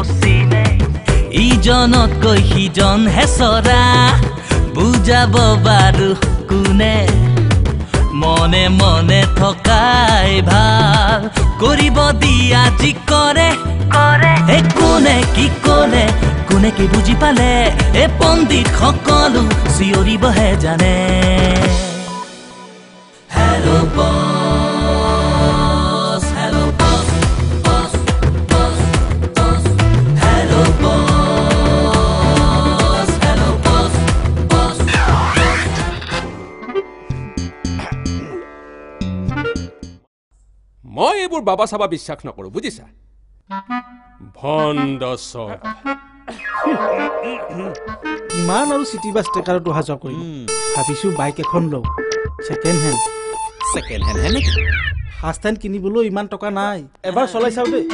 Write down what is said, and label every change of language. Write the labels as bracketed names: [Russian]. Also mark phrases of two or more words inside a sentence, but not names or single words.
[Assamese] ইজনতকৈ সিজন হেচৰা বুজাব বাৰু কোনে মনে মনে থকাই ভাল কৰিব দিয়া যি কৰে কোনে কি ক'লে কোনে কি বুজি পালে এ পণ্ডিত সকলো চিঞৰিবহে জানে [English] Hello boss, hello boss, boss, boss, boss. Hello boss, hello boss, boss, boss. [Assamese] মই এইবোৰ বাবা চাবা বিশ্বাস নকৰো বুজিছা ভণ্ড চৰা ইমান আৰু চিটি বাছ ট্ৰেকাৰত অহা যোৱা কৰিম ভাবিছো বাইক এখন লওঁ [English] second hand [Assamese] নেকি [English] first hand [Assamese] কিনিবলৈ ইমান টকা নাই এবাৰ চলাই চাওঁ দেই